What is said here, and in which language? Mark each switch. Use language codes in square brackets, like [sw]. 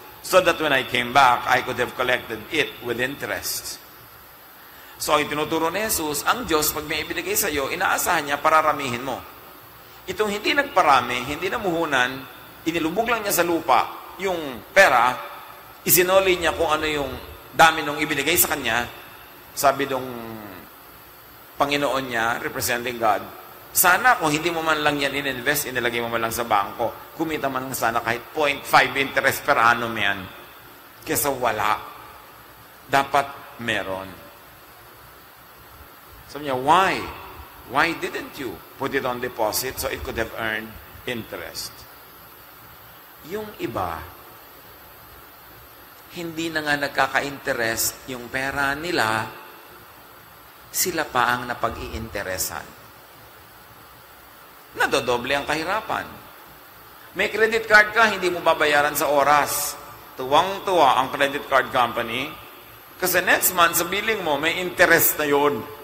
[en] So that when I came back, I could have collected it with interest. [tl] So, yung tinuturo ni Jesus, ang Diyos, pag may ibinigay sa iyo, inaasahan niya, pararamihin mo. Itong hindi nagparami, hindi namuhunan, inilubog lang niya sa lupa yung pera, isinoli niya kung ano yung dami nung ibinigay sa kanya, sabi nung Panginoon niya, [en] representing God, [tl] sana kung hindi mo man lang yan in-invest, inilagay mo man lang sa bangko, kumita man lang sana kahit 0.5 [en] interest per annum [tl] yan. Kesa wala. Dapat meron. Sabi niya, [en] why? Why didn't you put it on deposit so it could have earned interest? [tl] Yung iba, hindi na nga nagkaka-interest yung pera nila, sila pa ang napag-iinteresan. Nadodoble ang kahirapan. May credit card ka, hindi mo babayaran sa oras. Tuwang-tuwa ang credit card company kasi [en] next month [tl] sa billing mo, may interest na yun.